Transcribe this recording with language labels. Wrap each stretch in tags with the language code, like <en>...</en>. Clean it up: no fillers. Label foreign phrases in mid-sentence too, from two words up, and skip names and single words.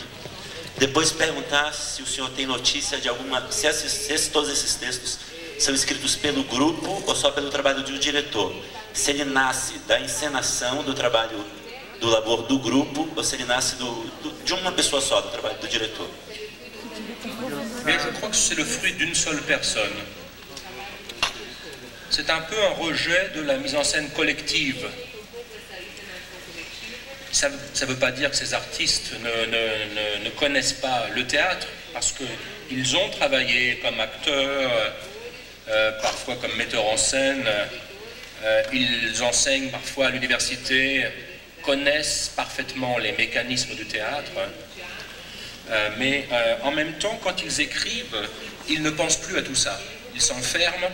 <pt>Depois perguntar se o senhor tem notícia de se todos esses textos são escritos pelo grupo ou só pelo trabalho de um diretor. Se ele nasce da encenação do trabalho, do labor do grupo, ou se ele nasce de uma pessoa só, do trabalho do diretor.</pt> <fr>Mais je crois que c'est le fruit d'une seule personne. C'est un peu un rejet de la mise en scène collective. Ça ne veut pas dire que ces artistes ne connaissent pas le théâtre, parce qu'ils ont travaillé comme acteurs, parfois comme metteurs en scène, ils enseignent parfois à l'université, connaissent parfaitement les mécanismes du théâtre, mais en même temps, quand ils écrivent, ils ne pensent plus à tout ça.</fr>